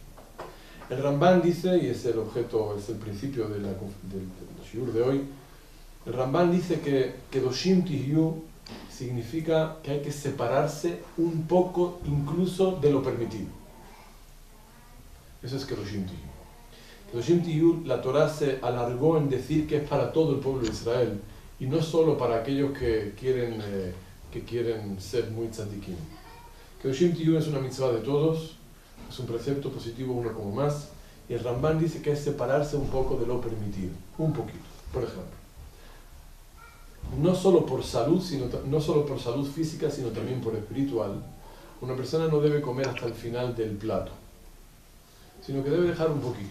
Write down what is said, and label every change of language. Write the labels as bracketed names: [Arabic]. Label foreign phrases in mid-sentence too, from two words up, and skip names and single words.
[Spanish] El Ramban dice, y es el objeto, es el principio del shiur de hoy, el Ramban dice que [Hebrew] קדושים תהיו [Spanish] significa que hay que separarse un poco incluso de lo permitido. Eso es [Hebrew] קדושים תהיו. קדושים תהיו, [Spanish] la Torah se alargó en decir que es para todo el pueblo de Israel y no solo para aquellos que quieren ser muy tzadikim. [Hebrew] קדושים תהיו [Spanish] es una mitzvah de todos, es un precepto positivo uno como más, y el Ramban dice que es separarse un poco de lo permitido, un poquito. Por ejemplo, no solo por salud física, sino también por espiritual, una persona no debe comer hasta el final del plato, sino que debe dejar un poquito.